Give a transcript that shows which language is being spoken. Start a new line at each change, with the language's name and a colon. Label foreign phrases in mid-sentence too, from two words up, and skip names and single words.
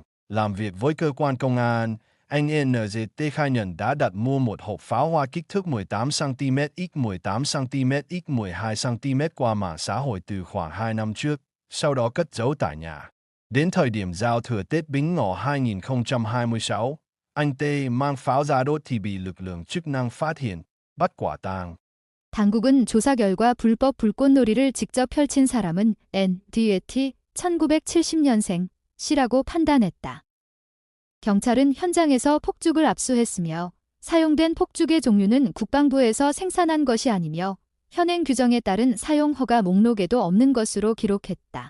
Vietnamese: Làm việc với cơ quan công an, anh NGT khai nhận đã đặt mua một hộp pháo hoa kích thước 18cm x 18cm x 12cm qua mạng xã hội từ khoảng 2 năm trước, sau đó cất giấu tại nhà. Đến thời điểm giao thừa Tết Bính Ngọ 2026, anh T mang pháo ra đốt thì bị lực lượng chức năng phát hiện, bắt quả tang.
Korean: 당국은 조사 결과 불법 불꽃놀이를 직접 펼친 사람은 NDT 1970년생 C라고 판단했다. 경찰은 현장에서 폭죽을 압수했으며 사용된 폭죽의 종류는 국방부에서 생산한 것이 아니며 현행 규정에 따른 사용 허가 목록에도 없는 것으로 기록했다.